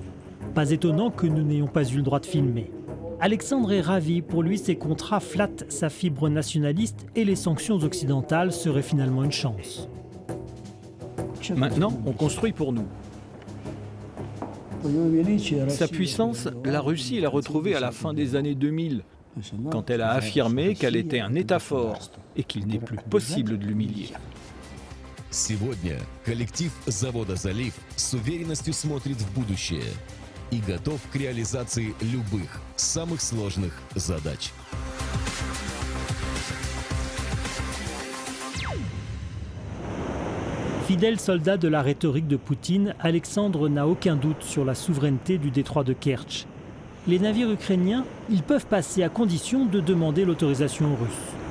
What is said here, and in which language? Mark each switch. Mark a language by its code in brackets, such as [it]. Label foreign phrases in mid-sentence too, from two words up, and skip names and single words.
[fr] Pas étonnant que nous n'ayons pas eu le droit de filmer. Alexandre est ravi, pour lui ces contrats flattent sa fibre nationaliste et les sanctions occidentales seraient finalement une chance. Maintenant, on construit pour nous. Sa puissance, la Russie l'a retrouvée à la fin des années 2000, quand elle a affirmé qu'elle était un État fort et qu'il n'est plus possible de l'humilier. [ru] Сегодня коллектив завода «Залив» с уверенностью смотрит в будущее и готов к реализации любых, самых сложных задач. [fr] Fidèle soldat de la rhétorique de Poutine, Alexandre n'a aucun doute sur la souveraineté du détroit de Kertch. Les navires ukrainiens, ils peuvent passer à condition de demander l'autorisation russe.